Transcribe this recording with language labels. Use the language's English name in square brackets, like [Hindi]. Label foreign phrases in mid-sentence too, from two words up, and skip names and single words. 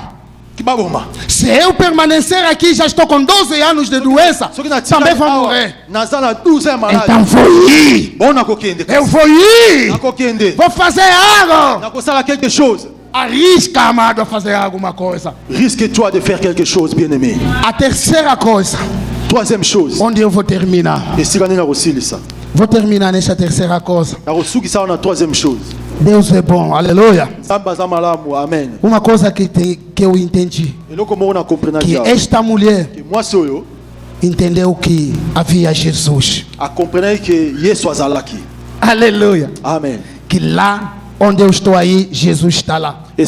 [Portuguese] Se eu permanecer aqui, já estou com 12 anos de doença, também vou morrer. Então vou ir. Eu vou ir. Vou fazer algo. Arrisca, amado, a fazer alguma coisa. [French] Risque-toi de faire quelque chose, bien-aimé. [Portuguese] A terceira coisa. [French] Troisième chose. [Portuguese] Onde eu vou terminar? Vou terminar nessa terceira coisa. [French] Troisième chose. [Portuguese] Deus é bom, aleluia. Amen. Uma coisa que eu entendi. Que esta mulher entendeu que havia Jesus. Aleluia. Amen. Que lá onde eu estou aí, Jesus está lá.